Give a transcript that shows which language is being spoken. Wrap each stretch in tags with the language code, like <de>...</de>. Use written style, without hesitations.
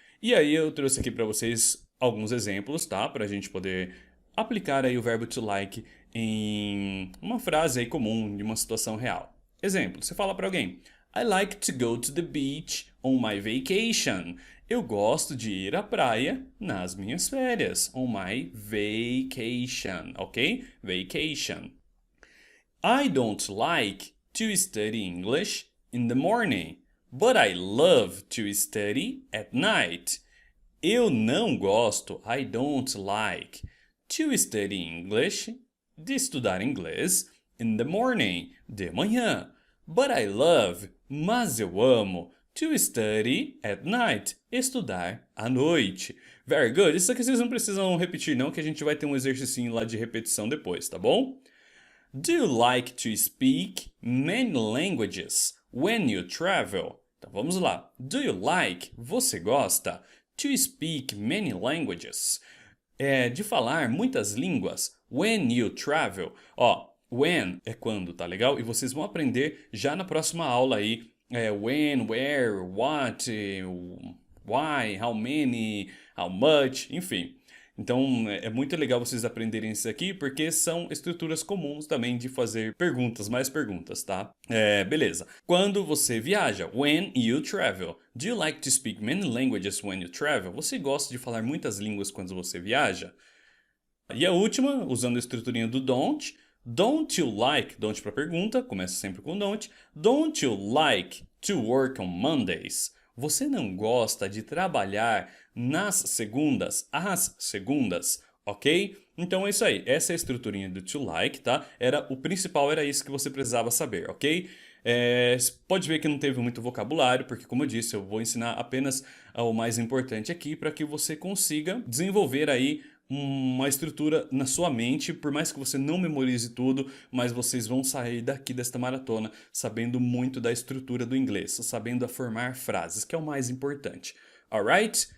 <pt>E aí eu trouxe aqui para vocês alguns exemplos, tá? Para a gente poder aplicar aí o verbo to like em uma frase aí comum de uma situação real. Exemplo, você fala para alguém:</pt> <en>I like to go to the beach on my vacation.</en> <pt>Eu gosto de ir à praia nas minhas férias.</pt> <en>On my vacation, ok? Vacation. I don't like to study English in the morning, but I love to study at night.</en> <pt>Eu não gosto,</pt> <en>I don't like, to study English,</en> <pt>de estudar inglês,</pt> <en>in the morning,</en> <pt>de manhã.</pt> <en>But I love,</en> <pt>mas eu amo,</pt> <en>to study at night,</en> <pt>estudar à noite.</pt> <en>Very good.</en> <pt>Isso aqui vocês não precisam repetir não, que a gente vai ter um exercício lá de repetição depois, tá bom?</pt> <en>Do you like to speak many languages when you travel?</en> <pt>Então vamos lá.</pt> <en>Do you like,</en> <pt>você gosta,</pt> <en>to speak many languages?</en> <pt>É de falar muitas línguas</pt> <en>when you travel.</en> <pt>Ó, when é quando, tá legal? E vocês vão aprender já na próxima aula aí.</pt> <en>When, where, what, why, how many, how much, enfim.</en> <pt>Então é muito legal vocês aprenderem isso aqui, porque são estruturas comuns também de fazer perguntas, mais perguntas, tá? Beleza. Quando você viaja,</pt> <en>when you travel. Do you like to speak many languages when you travel?</en> <pt>Você gosta de falar muitas línguas quando você viaja? E a última, usando a estruturinha do don't.</pt> <en>Don't you like,</en> <pt>don't para pergunta, começa sempre com don't.</pt> <en>Don't you like to work on Mondays?</en> <pt>Você não gosta de trabalhar nas segundas, às segundas, ok? Então é isso aí, essa é a estruturinha do to like, tá? O principal era isso que você precisava saber, ok? Pode ver que não teve muito vocabulário, porque como eu disse, eu vou ensinar apenas o mais importante aqui para que você consiga desenvolver aí uma estrutura na sua mente, por mais que você não memorize tudo, mas vocês vão sair daqui desta maratona sabendo muito da estrutura do inglês, sabendo formar frases, que é o mais importante. Alright?</pt>